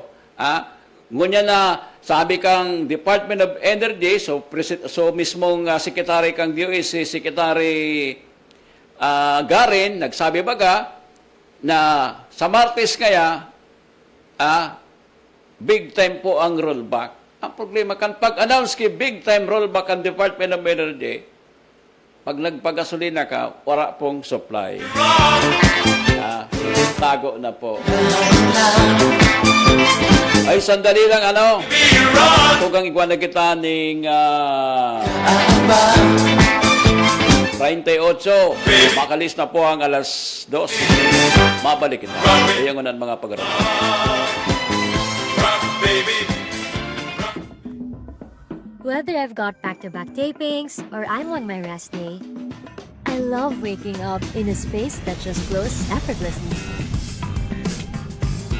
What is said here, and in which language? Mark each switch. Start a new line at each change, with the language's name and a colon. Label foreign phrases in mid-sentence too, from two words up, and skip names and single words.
Bikol: Ngunya na, sabi kang Department of Energy, so mismong Secretary kang DOE, si Secretary Garin, nagsabi baga, na sa Martes kaya,
English: big time
Bikol: po ang rollback. Ang problema kan pag-announce ki
English: big time rollback
Bikol: ang Department of Energy, pag nagpagasolina ka, wala pong supply. Tago na po. Ay, sandali lang, tugang iguan na kita ng 38. Makalis na po ang alas 2. Mabalik kita. Ayan unan mga pag-aral.
English: Whether I've got back-to-back tapings or I'm on my rest day, I love waking up in a space that just flows effortlessly.